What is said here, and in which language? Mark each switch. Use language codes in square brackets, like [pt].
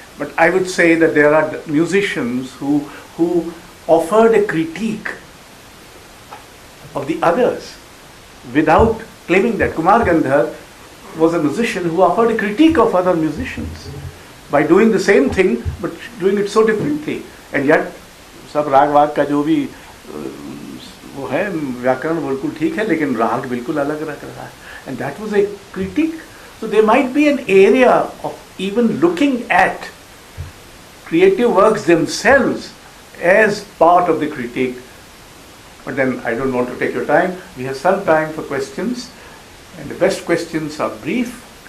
[en] But I would say that there are musicians who offered a critique of the others without claiming that. Kumar Gandhar was a musician who offered a critique of other musicians by doing the same thing but doing it so differently. And yet, [hi] सब राग वाग का जो भी वो है व्याकरण बिल्कुल ठीक है लेकिन राग बिल्कुल अलग रख रहा है. [en] And that was a critique. So there might be an area of even looking at creative works themselves as part of the critique. But then I don't want to take your time. We have some time for questions, and the best questions are brief.